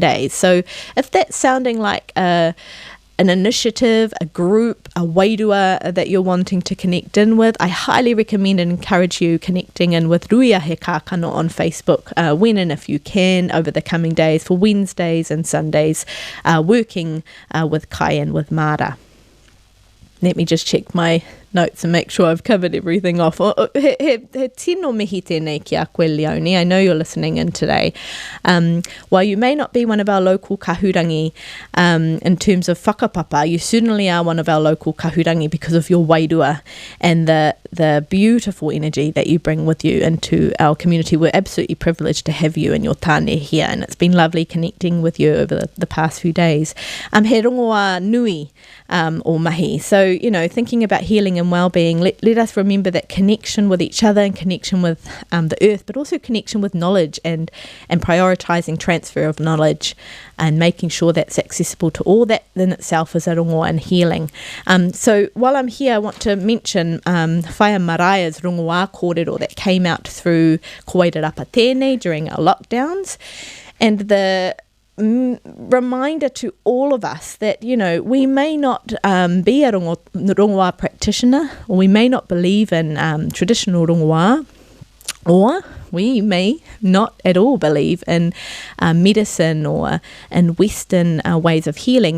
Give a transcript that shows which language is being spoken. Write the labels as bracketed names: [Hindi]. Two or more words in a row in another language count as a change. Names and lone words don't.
[English] So if that's sounding like a an initiative, a group, a wairua that you're wanting to connect in with, I highly recommend and encourage you connecting in with Ruia He Kākano on Facebook when and if you can over the coming days for Wednesdays and Sundays, working with Kai and with Mara. Let me just check my notes and make sure I've covered everything off. [Māori] He tino mihi tēnei ki a koe, Leonie. [English] I know you're listening in today. While you may not be one of our local kahurangi in terms of whakapapa, you certainly are one of our local kahurangi because of your wairua and the beautiful energy that you bring with you into our community. We're absolutely privileged to have you and your tāne here, and it's been lovely connecting with you over the past few days. [Māori] He rongoa nui o mahi. [English] So, thinking about healing and well-being, let us remember that connection with each other and connection with the earth, but also connection with knowledge and prioritising transfer of knowledge and making sure that's accessible to all. That in itself is a rongoa and healing. So while I'm here, I want to mention Whaia Maraia's rongoa kōrero that came out through Ko Wairarapa tēnei during our lockdowns, and the reminder to all of us that, we may not be a rongoa practitioner, or we may not believe in traditional rongoa, or we may not at all believe in medicine or in Western ways of healing.